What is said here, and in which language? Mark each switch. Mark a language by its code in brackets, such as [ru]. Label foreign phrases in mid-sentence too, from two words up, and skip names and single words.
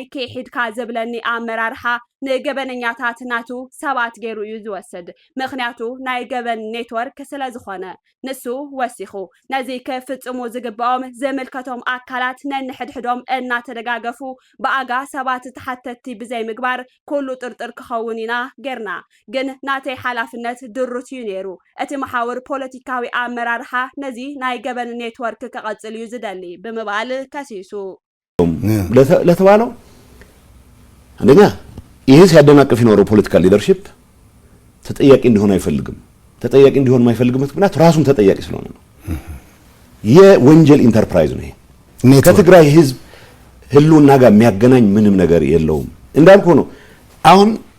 [ti] ከሒድካ ዝብለኒ ኣመራርሓ ንገበነኛታት ናቱ ሰባት ገይሩ እዩ ዝወስድ ምኽንያቱ ናይ ገበን ኔትወርክ ስለ ዝኾነ ንሱ ወሲኹ ነዚ ክፍጽሙ ዝግብኦም ዘመልከቶም ኣካላት ነንሕድሕዶም እናተደጋገፉ በኣጋ ሰባት ተሓተቲ ብዘይ ምግባር ኩሉ ጥርጥር ክኸውን ኢና ገርና ግን ናተይ ሓላፍነት ድሩት እዩ ነይሩ እቲ መሓወር ፖለቲካዊ ኣመራርሓ ነዚ ናይ ገበን ኔትወርክ ከቐጽል እዩ ዝደሊ ብምባል ከሲሱ [am] ለተባለው አንደኛ ይሄ ሲያደናቅፍ ይኖረው [en] political leadership [am] ተጠያቂ እንዲሆን አይፈልግም ተጠያቂ እንዲሆን የማይፈልግም ምክንያት ራሱን ተጠያቂ ስለሆነ ነው የወንጀል ኢንተርፕራይዝ ነው ይሄ ከትግራይ ህዝብ ህልውና ጋር የሚያገናኝ ምንም ነገር የለውም እንዳልኩ ነው አሁን